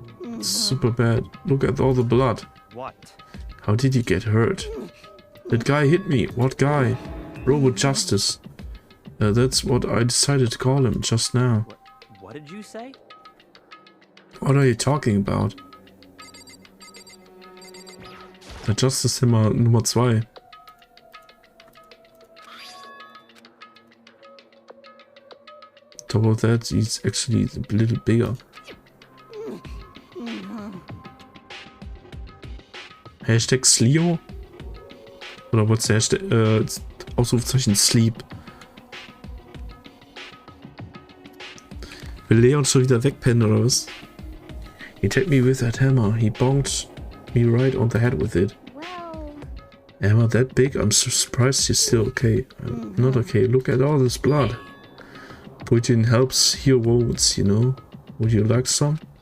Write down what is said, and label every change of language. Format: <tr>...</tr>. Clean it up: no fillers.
<en>It's super bad. Look at all the blood. What? How did you get hurt? That guy hit me. What guy? Robot Justice. That's what I decided to call him just now. What did you say? What are you talking about?</en> <de>Der Justice Hammer Nummer 2.</de> <en>Top of that, he's actually a little bigger.</en> <de>Hashtag Slio? Oder</de> <en>what's the Hashtag?</en> <de>Ausrufezeichen Sleep. Will Leon schon wieder wegpennen oder was?</de> <en>He hit me with that hammer. He bonked me right on the head with it. well, Hammer that big? I'm so surprised he's still okay. I'm not okay. Look at all this blood. Putin helps heal wounds, you know. Would you like some?</en>